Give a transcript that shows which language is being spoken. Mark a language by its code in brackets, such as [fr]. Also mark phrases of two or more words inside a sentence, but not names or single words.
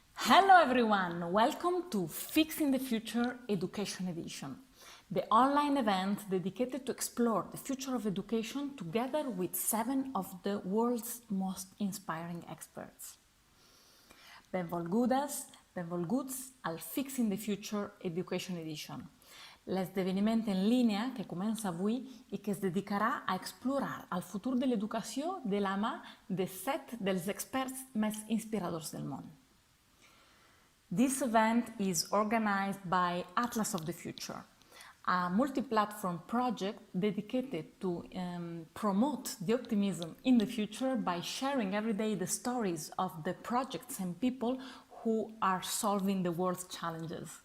[en] Hello everyone, welcome to Fixing the Future Education Edition, the online event dedicated to explore the future of education together with 7 of the world's most inspiring experts. [ca] Benvolguts al Fixing the Future Education Edition, l'esdeveniment en línia que comença avui i que es dedicarà a explorar el futur de l'educació de la mà de 7 dels experts més inspiradors del món. [en] This event is organized by Atlas of the Future, a multi-platform project dedicated to promote the optimism in the future by sharing every day the stories of the projects and people who are solving the world's challenges.